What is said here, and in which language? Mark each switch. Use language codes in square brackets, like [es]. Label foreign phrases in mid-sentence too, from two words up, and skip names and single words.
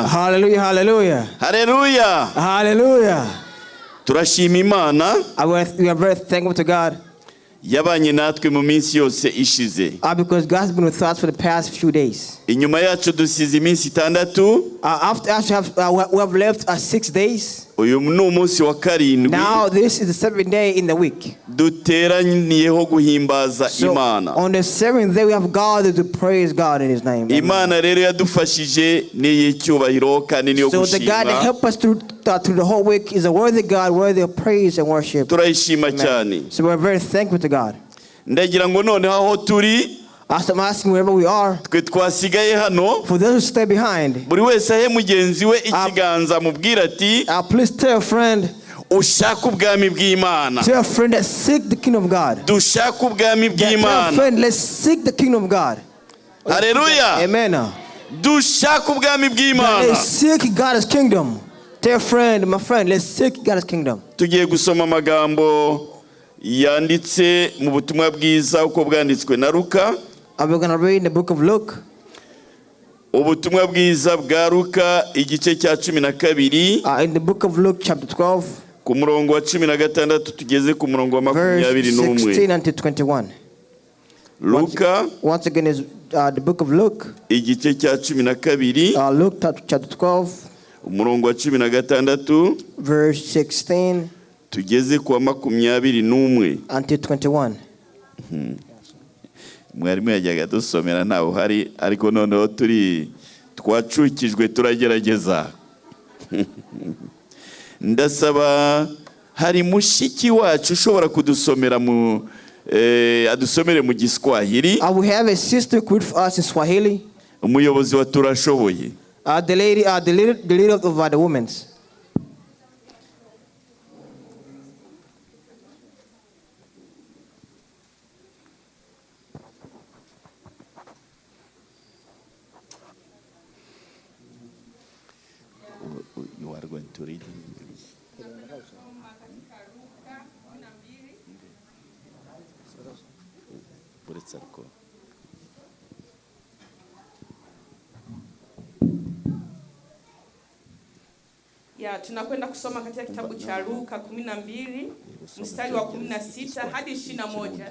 [rw] Hallelujah, hallelujah. Hallelujah. Hallelujah. Turashima Imana. [en] We are very thankful to God. [rw] Yabanye natwe mu minsi yose ishize. [en] Because God has been with us for the past few days. [rw] Inyuma yacu dusize iminsi 6. [en] We have left 6 days. [rw] Uyu ni umunsi wa karindwi. [en] Now this is the 7th day in the week. [rw] Duteraniyeho guhimbaza Imana. [en] On the 7th day we have gathered to praise God in His name. [rw] Imana rero yadufashije ni icyubahiro kandi niyo gushima. [en] So the God that helped us through the whole week is a worthy God, worthy of praise and worship. [rw] Turayishima cyane. [en] So we're very thankful to God. [rw] Ndagira ngo noneho aho turi, [en] as I'm asking wherever we are, [rw] twe twasigaye hano, [en] for those who stay behind, [rw] buri wese ahe mugenzi we ikiganza mubwira ati, [en] please tell a friend, [rw] ushaka ubwami bw'Imana. [en] Tell a friend that seek the kingdom of God. [rw] Dushaka ubwami bw'Imana. [en] Tell a friend, let's seek the kingdom of God. Hallelujah. Amen. [rw] Dushaka ubwami bw'Imana. [en] Let's seek God's kingdom. Tell a friend, my friend, let's seek God's kingdom. [rw] Tugiye gusoma amagambo yanditse mu butumwa bwiza uko bwanditswe na Luka. [en] We're going to read in the book of Luke. [rw] Ubutumwa bwiza bwa Luka igice cya 12. [en] In the book of Luke chapter 12. [rw] Ku murongo wa 16 tugeze ku murongo wa 21. [en] Verse 16 until 21. [rw] Luka. [en] Once again is the book of Luke. [rw] Igice cya 12. [en] Luke chapter 12. [rw] Umurongo wa 16. [en] Verse 16. [rw] Tugeze ku wa 21. [en] Until 21. [rw] Mwarimu yajyaga dusomera ntawe uhari ariko noneho turi twacukijwe turagerageza. Ndasaba hari mushiki wacu ushobora kudusomera adusomere mu Giswahili. [en] We have a sister who read for us in Swahili. [rw] Umuyobozi wa turashoboye. [en] The leader of the women's. You are going to read in English. [sw] Tunakwenda kusoma katika kitabu cha Luka 12 mstari wa 16 hadi 21.